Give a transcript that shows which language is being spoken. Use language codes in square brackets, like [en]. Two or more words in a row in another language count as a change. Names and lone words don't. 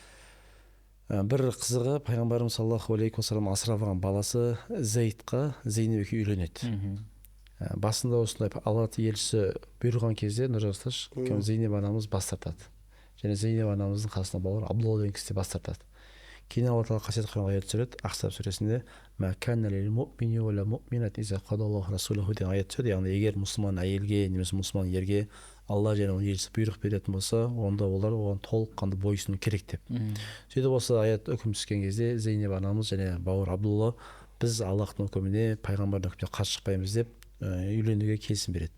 [kk] Бір қызығы пайғамбарымыз [ar] صلى الله عليه وسلم [kk] асырап алған баласы Зейдқа Зейнеп екеуі үйленеді. Басында осындай Алла елшісі бұйырған кезде Нұржасташ Зейнеп анамыз бас тартады. Және Зейнеп анамыздың қасына бауыр Абдулла деген кісі бас тартады. Кейін Алла тағала қасиетті Құранға аят түсіреді, Ахзаб сүресінде [ar] «ما كان للمؤمن ولا مؤمنة إذا قضى الله رسوله» [kk] деген аят түседі. Яғни егер мұсылман әйелге немесе мұсылман ерге Алла және оның елшісі бұйрық беретін болса, онда олар оған толыққанды бойсыну керек деп. Сөйтіп осы аят үкім түскен кезде Зейнеп анамыз және бауыр Абдулла біз Аллахтың үкіміне, пайғамбардың үкіміне қарсы шықпаймыз деп үйленуге келісім береді.